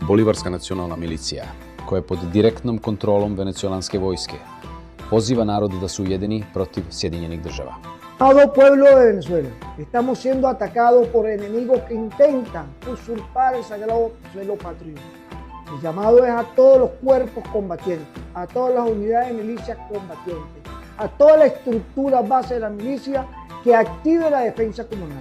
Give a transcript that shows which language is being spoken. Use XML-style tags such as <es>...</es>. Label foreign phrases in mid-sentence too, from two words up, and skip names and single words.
<bs>Bolivarska nacionalna milicija, koja je pod direktnom kontrolom venezuelanske vojske, poziva narod da se ujedini protiv Sjedinjenih država.</bs> <es>Amado pueblo de Venezuela, estamos siendo atacados por enemigos que intentan usurpar el sagrado suelo patriota. El llamado es a todos los cuerpos combatientes, a todas las unidades de milicias combatientes, a toda la estructura base de la milicia que active la defensa comunal.</es>